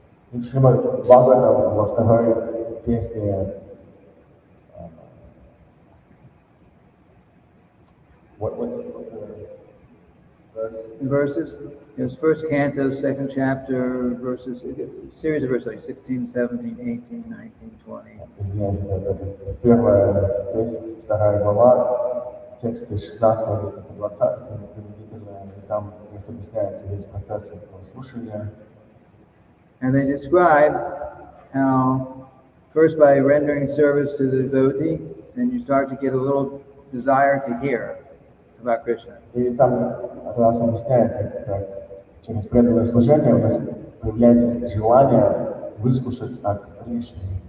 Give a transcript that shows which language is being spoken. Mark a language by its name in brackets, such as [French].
[Russian] И Шримад-бхагаватам во второй песне [English] what's the verse? Verses. It was first canto, second chapter, series of verses like 16, 17, 18, 19, 20. [Russian] Извиняюсь, это первая песня, вторая глава, тексты 16 по 20, приблизительно, и там объясняется весь процесс слушания. [English] And they describe how, first by rendering service to the devotee, then you start to get a little desire to hear about Krishna. [Russian] И там раз объясняется, как через преданное служение у нас появляется желание выслушать о Кришне.